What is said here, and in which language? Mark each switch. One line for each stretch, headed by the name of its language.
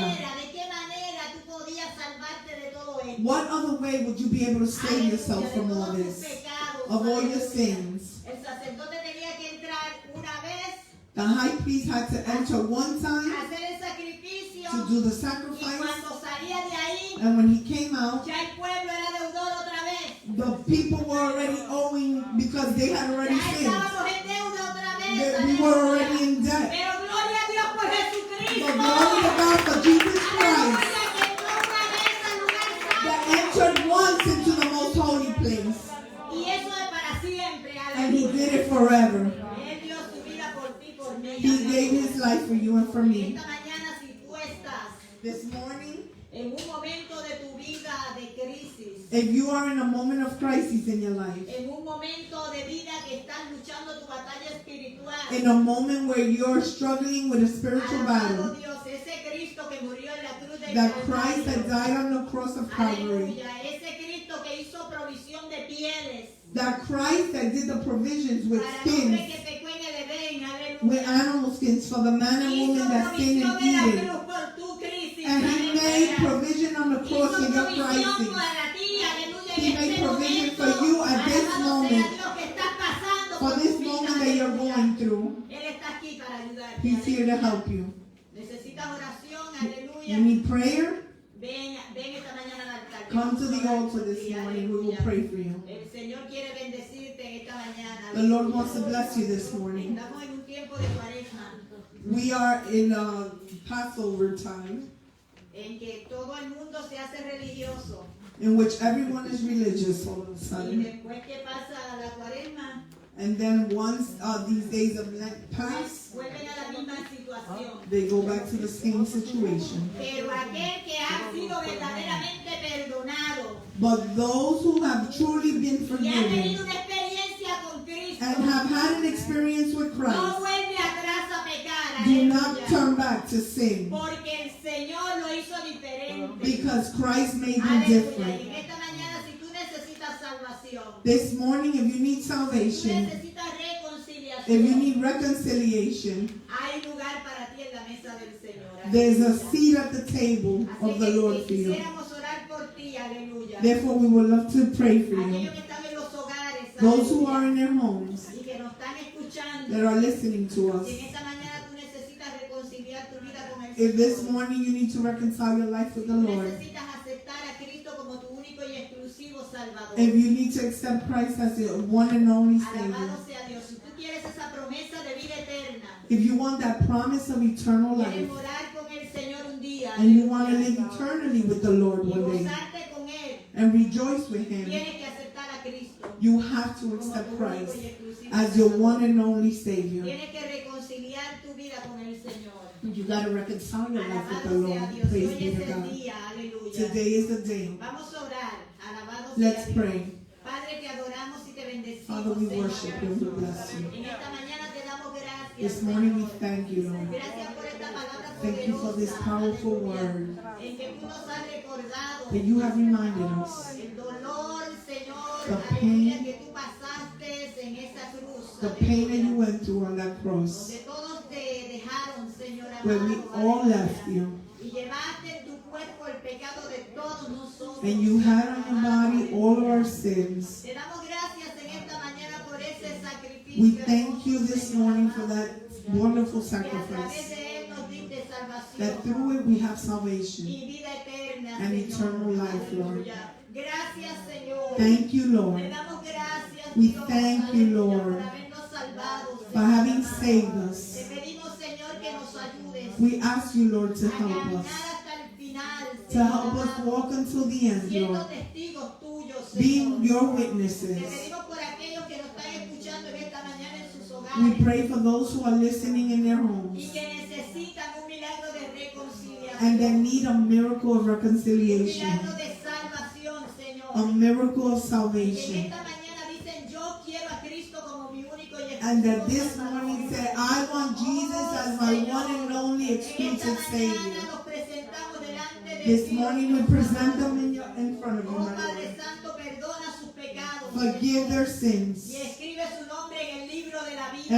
Spanish: manera, de qué manera tú podías salvarte de todo esto?
English: What other way would you be able to save yourself from all this? Of all your sins.
Spanish: El sacerdote tenía que entrar una vez,
English: The high priest had to enter one time
Spanish: hacer el sacrificio,
English: to do the
Spanish: y
English: sacrifice.
Spanish: cuando salía de ahí,
English: And when he came out,
Spanish: ya el pueblo era deudor otra vez.
English: the people were already owing because they had already
Spanish: Ya
English: sinned.
Spanish: estábamos en deuda otra vez.
English: That we were already in debt.
Spanish: Pero gloria a Dios por
English: But
Spanish: Jesucristo.
English: glory to God for Jesus Christ
Spanish: Aleluya, que entró una vez al lugar
English: that
Spanish: santo.
English: entered once into the most holy place.
Spanish: Y eso es para siempre.
English: And he
Spanish: Aleluya.
English: did it forever.
Spanish: Él dio su vida por ti, por mí.
English: He gave his life for you and for me.
Spanish: Esta mañana, si tú estás
English: This morning,
Spanish: en un momento de tu vida de crisis,
English: if you are in a moment of crisis in your life,
Spanish: en un momento de vida que estás luchando tu batalla espiritual,
English: in a moment where you're struggling with a spiritual
Spanish: alabado
English: battle,
Spanish: Dios, ese Cristo que murió en la cruz del
English: that Christ that died on the cross of Calvary,
Spanish: aleluya, ese Cristo que hizo provisión de pieles
English: that Christ that did the provisions with
Spanish: para el hombre
English: skins,
Spanish: que pecó en el Edén,
English: with
Spanish: aleluya,
English: animal skins for the man and
Spanish: hizo
English: woman that sinned
Spanish: provisión en la
English: Eden.
Spanish: cruz por tu crisis,
English: And he made
Spanish: aleluya.
English: provision on the cross
Spanish: Hizo
English: in your
Spanish: provisión
English: crisis.
Spanish: para ti, aleluya,
English: He
Spanish: en
English: made
Spanish: este
English: provision
Spanish: momento,
English: for you at this
Spanish: alabado sea
English: moment.
Spanish: Dios que estás pasando
English: For
Spanish: por
English: this
Spanish: tu vida,
English: moment that you're
Spanish: aleluya.
English: going through,
Spanish: Él está aquí para ayudarte.
English: he's here to help you.
Spanish: Necesitas oración,
English: You
Spanish: aleluya.
English: need prayer?
Spanish: Ven esta mañana al altar.
English: Come to the altar this
Spanish: Sí,
English: morning. We will
Spanish: aleluya.
English: pray for you.
Spanish: El Señor quiere bendecirte en esta mañana.
English: The Lord wants to bless you this morning.
Spanish: Estamos en un tiempo de cuaresma
English: We are in Passover time
Spanish: en que todo el mundo se hace religioso.
English: in which everyone is religious all of a
Spanish: Y
English: sudden.
Spanish: después que pasa la cuaresma,
English: And then once these days of Lent pass,
Spanish: vuelven a la misma situación.
English: they go back to the same situation.
Spanish: Pero aquel que ha sido verdaderamente perdonado
English: But those who have truly been
Spanish: y ha
English: forgiven
Spanish: tenido una experiencia con Cristo,
English: and have had an experience with
Spanish: no
English: Christ,
Spanish: vuelve atrás a pecar.
English: do not
Spanish: Aleluya.
English: turn back to sin,
Spanish: Porque el Señor lo hizo diferente.
English: because Christ made you
Spanish: Aleluya. Y
English: different.
Spanish: en esta mañana, si tú necesitas salvación,
English: This morning, if you need
Spanish: si tú
English: salvation,
Spanish: necesitas
English: if you
Spanish: reconciliación,
English: need reconciliation,
Spanish: hay lugar para ti en la mesa del Señor.
English: there's a
Spanish: Aleluya.
English: seat at the table
Spanish: Así
English: of the
Spanish: que
English: Lord for you.
Spanish: quisiéramos orar por ti, aleluya.
English: Therefore, we would love to pray for you.
Spanish: Aquellos que están en los hogares,
English: Those who
Spanish: aleluya,
English: are in their homes,
Spanish: y que nos están escuchando.
English: that are listening to us.
Spanish: Si en esta mañana tú necesitas reconciliar tu vida con el
English: If this
Spanish: Señor,
English: morning you need to reconcile your life with the
Spanish: tú
English: Lord,
Spanish: necesitas aceptar a Cristo como tu único y exclusivo Salvador.
English: if you need to accept Christ as your one and only Savior,
Spanish: Alabado sea Dios. Si tú quieres esa promesa de vida eterna,
English: if you want that promise of eternal
Spanish: quieres
English: life,
Spanish: morar con el Señor un día,
English: and you want to
Spanish: aleluya,
English: live eternally with the Lord
Spanish: y
English: one day,
Spanish: gozarte con Él,
English: and rejoice with Him,
Spanish: tienes que aceptar a Cristo
English: you have to
Spanish: como
English: accept
Spanish: tu único
English: Christ
Spanish: y exclusivo
English: as your
Spanish: Salvador.
English: one and only Savior.
Spanish: Tienes que reconciliar tu vida con el Señor.
English: You got to reconcile your life with the
Spanish: Alabado
English: Lord.
Spanish: sea Dios.
English: Praise
Spanish: Hoy
English: be
Spanish: es
English: to
Spanish: el
English: God.
Spanish: día, aleluya.
English: Today is the day.
Spanish: Vamos a orar. Alabado
English: Let's
Spanish: sea Dios.
English: pray.
Spanish: Padre, te adoramos y te bendecimos,
English: Father, we
Spanish: Señor.
English: worship you and we bless you.
Spanish: En esta mañana te damos gracias,
English: This morning we
Spanish: Señor.
English: thank you, Lord.
Spanish: Gracias por esta palabra
English: Thank you for this
Spanish: poderosa,
English: powerful
Spanish: aleluya,
English: word
Spanish: en que tú nos has recordado
English: that you have reminded us.
Spanish: el dolor, Señor,
English: The
Spanish: aleluya,
English: pain.
Spanish: que tú pasaste en esa cruz,
English: The pain that
Spanish: aleluya,
English: you went through on that cross,
Spanish: donde todos te dejaron, Señor
English: where we
Spanish: amado,
English: all
Spanish: aleluya,
English: left you,
Spanish: y llevaste en tu cuerpo el pecado de todos nosotros.
English: and you had on your body all of our sins.
Spanish: Te damos gracias en esta mañana por ese sacrificio.
English: We thank you
Spanish: hermoso,
English: this
Spanish: Señor
English: morning for
Spanish: amado,
English: that wonderful
Spanish: que a través
English: sacrifice,
Spanish: de él nos diste salvación
English: that through it we have salvation.
Spanish: y vida eterna,
English: and
Spanish: Señor.
English: eternal life, Lord.
Spanish: Aleluya. Gracias, Señor.
English: Thank you,
Spanish: Le
English: Lord,
Spanish: damos gracias,
English: We
Spanish: Dios,
English: thank you,
Spanish: aleluya,
English: Lord,
Spanish: por habernos salvado,
English: for
Spanish: Señor
English: having
Spanish: amado.
English: saved
Spanish: Te
English: us.
Spanish: pedimos, Señor, que nos ayudes
English: We ask you, Lord, to
Spanish: a
English: help
Spanish: caminar
English: us,
Spanish: hasta el final,
English: to
Spanish: Señor
English: help us
Spanish: amado,
English: walk until the end,
Spanish: siendo
English: Lord,
Spanish: testigos tuyos,
English: being
Spanish: Señor.
English: your
Spanish: Te
English: witnesses.
Spanish: pedimos por aquellos que nos están escuchando en esta mañana en sus
English: We
Spanish: hogares
English: pray for those who are listening in their
Spanish: y
English: homes
Spanish: que necesitan un milagro de reconciliación,
English: and that need a miracle of
Spanish: un
English: reconciliation,
Spanish: milagro de salvación, Señor.
English: a miracle of
Spanish: Y en
English: salvation,
Spanish: esta mañana dicen, yo quiero a Cristo como mi único y
English: and that
Spanish: exclusivo
English: this
Spanish: Salvador.
English: morning say, I want Jesus as my one and only
Spanish: En esta
English: exclusive
Spanish: mañana
English: Savior.
Spanish: nos presentamos delante de
English: This
Spanish: Dios.
English: morning we present them in front of you,
Spanish: Oh
English: my
Spanish: Padre
English: Lord.
Spanish: Santo, perdona sus pecados.
English: Forgive their
Spanish: Y
English: sins
Spanish: escribe su nombre en el libro de la vida.